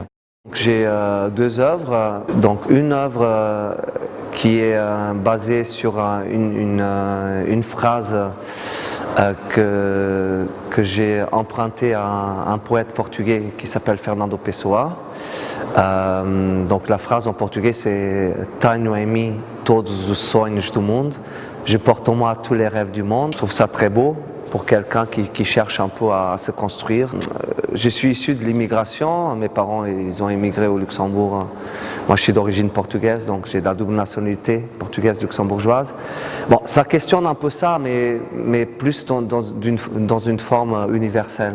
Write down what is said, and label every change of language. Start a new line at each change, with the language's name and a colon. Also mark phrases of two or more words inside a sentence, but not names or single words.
French: J'ai deux œuvres, donc une œuvre qui est basée sur une phrase que j'ai empruntée à un poète portugais qui s'appelle Fernando Pessoa. Donc la phrase en portugais c'est «
Portuguese: Tenho em mim todos os sonhos do mundo ».
French: Je porte en moi tous les rêves du monde. Je trouve ça très beau pour quelqu'un qui cherche un peu à se construire. Je suis issu de l'immigration. Mes parents ils ont immigré au Luxembourg. Moi je suis d'origine portugaise, donc j'ai la double nationalité portugaise luxembourgeoise. Bon, ça questionne un peu ça, mais plus dans une forme universelle.